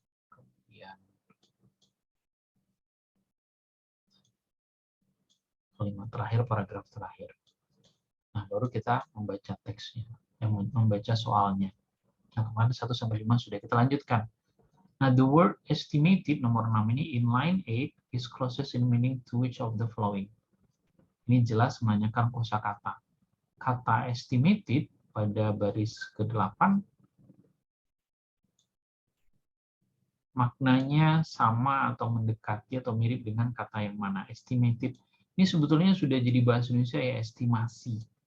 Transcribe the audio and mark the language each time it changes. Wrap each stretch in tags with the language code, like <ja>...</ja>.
<id>Kemudian kalimat terakhir, paragraf terakhir. Nah, baru kita membaca teksnya, membaca soalnya. Nah, kemarin 1 sampai 5 sudah kita lanjutkan.</id> <en>Nah, the word estimated</en> <id>nomor 6 ini</id> <en>in line 8 is closest in meaning to which of the following.</en> <id>Ini jelas menanyakan kosakata. Kata estimated pada baris ke-8 maknanya sama atau mendekati atau mirip dengan kata yang mana? Estimated. Ini sebetulnya sudah jadi bahasa Indonesia ya, estimasi.</id>